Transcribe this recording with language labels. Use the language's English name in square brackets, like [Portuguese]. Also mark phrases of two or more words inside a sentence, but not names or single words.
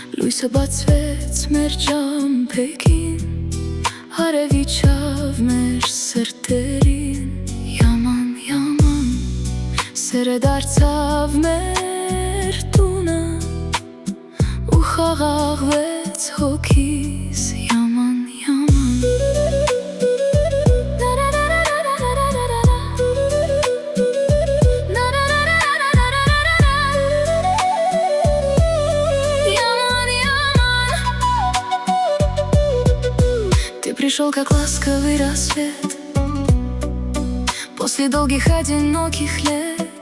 [Armenian] Լույսը բացվեց մեր ճամփեքին, հարևիչավ մեր սրտերին։ Yaman, yaman, սերը դարձավ մեր տունը ու խաղաղվեց հոգիս։ Yaman, yaman, [Russian] Ты пришел как ласковый рассвет после долгих одиноких лет.